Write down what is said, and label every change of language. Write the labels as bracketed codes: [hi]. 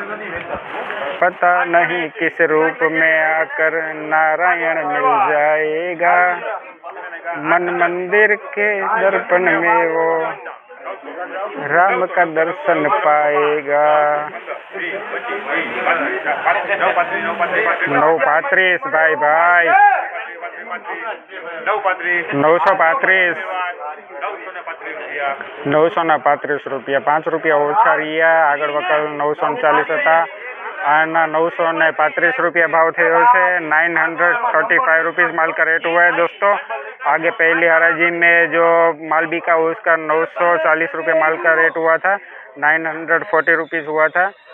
[hi] पता नहीं किस रूप में आकर नारायण मिल जाएगा, मन मंदिर के दर्पण में वो राम का दर्शन पाएगा. [gu] 935 भाई 935 રૂપિયા, 5 રૂપિયા ઓછા રહ્યા. આગળ વકલ 940 હતા, आना 935 रुपया भाव थे [hi] 935 रुपीज़ माल का रेट हुआ है दोस्तों. आगे पहली हराजी में जो माल बिका उसका 940 रुपये माल का रेट हुआ था, 940 रुपीज़ हुआ था.